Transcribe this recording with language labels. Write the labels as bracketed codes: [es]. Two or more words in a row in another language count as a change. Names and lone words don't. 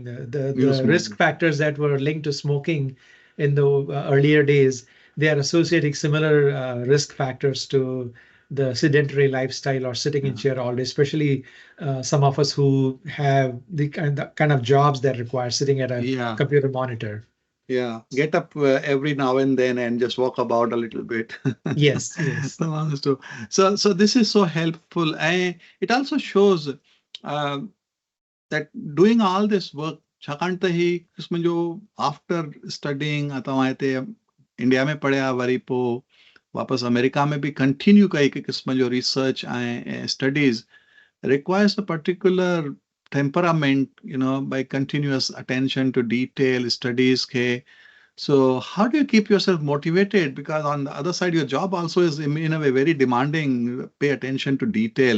[en] The risk factors that were linked to smoking in the earlier days, they are associating similar risk factors to the sedentary lifestyle or sitting in chair all day, especially some of us who have the kind of jobs that require sitting at a computer monitor. Yeah, get up every now and then and just walk about a little bit. Yes. So this is so helpful. And it also shows that doing all this work, [sd] छाकाणि त ही क़िस्म जो [en] after studying [sd] तव्हां हिते इंडिया में पढ़िया, वरी पोइ वापस अमेरिका में भी कंटिन्यू कई क़िस्म जो रिसर्च ऐं स्टडीज़ [en] requires a particular temperament, by continuous attention to detail, studies [sd] के [en] So how do you keep yourself motivated? Because on the other side, your job also is in a way very demanding, pay attention to detail.